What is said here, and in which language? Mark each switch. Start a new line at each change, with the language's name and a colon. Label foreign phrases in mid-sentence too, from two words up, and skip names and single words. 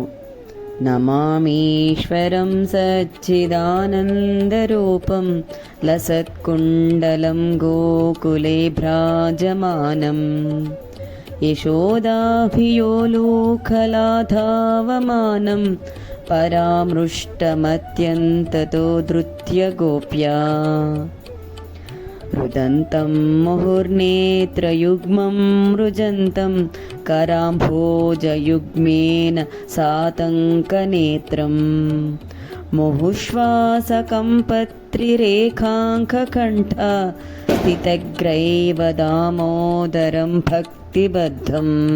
Sanskrit: నమామీశ్వరం సచ్చిదానందరూపం లసత్కుండలం గోకులే భ్రాజమానం యశోదాభియోలోకలాధావమానం పరామృష్టమత్యంతతో ధృత్య గోప్యా रुदन्तं मुहुर्नेत्रयुग्मं मृजन्तं कराम्भोजयुग्मेन सातङ्कनेत्रं मुहुश्वासकम्पत्रिरेखाङ्ककण्ठा स्थितग्रैव दामोदरं भक्तिबद्धम्